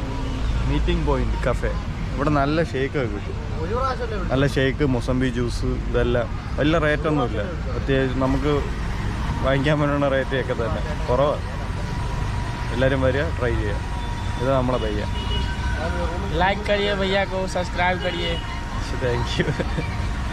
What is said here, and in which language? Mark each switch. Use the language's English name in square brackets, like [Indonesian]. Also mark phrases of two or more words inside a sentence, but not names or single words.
[Malayalam] മീറ്റിംഗ് പോയിന്റ് കഫേ. ഇവിടെ നല്ല ഷേക്കൊക്കെ കിട്ടും. നല്ല ഷേക്ക്, മൊസംബി ജ്യൂസ്, ഇതെല്ലാം വലിയ റേറ്റൊന്നുമില്ല. പ്രത്യേകിച്ച് നമുക്ക് വാങ്ങിക്കാൻ പറ്റുന്ന റേറ്റൊക്കെ തന്നെ കുറവാണ്. എല്ലാവരും വരിക, ട്രൈ ചെയ്യുക. ഇത് നമ്മളെ ഭയ്യ. [Hindi] लाइक करिए भैया को, सब्सक्राइब करिए. [English] thank you.